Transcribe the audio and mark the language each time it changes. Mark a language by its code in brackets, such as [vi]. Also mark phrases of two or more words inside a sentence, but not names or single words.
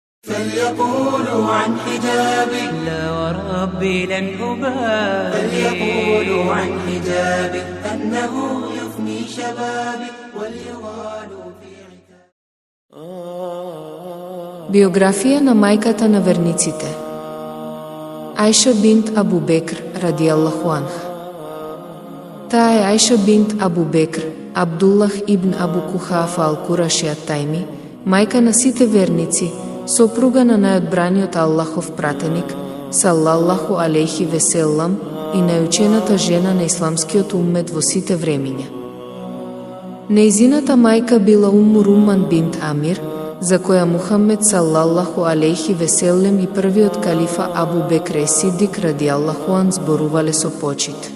[ar] فليقولوا عن حجابي لا وربي لن أبالي فليقولوا عن حجابي أنه يفني شبابي وليغالوا في [mk] Биографија на мајката на верниците. Ајша бинт Абу Бекр [ar] رضي الله عنها. [mk] Таа е Ајша бинт Абу Бекр, Абдуллах ибн Абу Кухафа ал-Кураши ат-Тајми, мајка на сите верници, сопруга на најодбраниот Аллахов пратеник, [ar] صلى الله عليه وسلم, [mk] и најучената жена на исламскиот уммет во сите времиња. Нејзината мајка била Умму Руман бинт Амир, за која Мухаммед [ar] صلى الله عليه وسلم [mk] и првиот калифа Абу Бекр Сидик [ar] رضي الله عن [mk] зборувале со почит.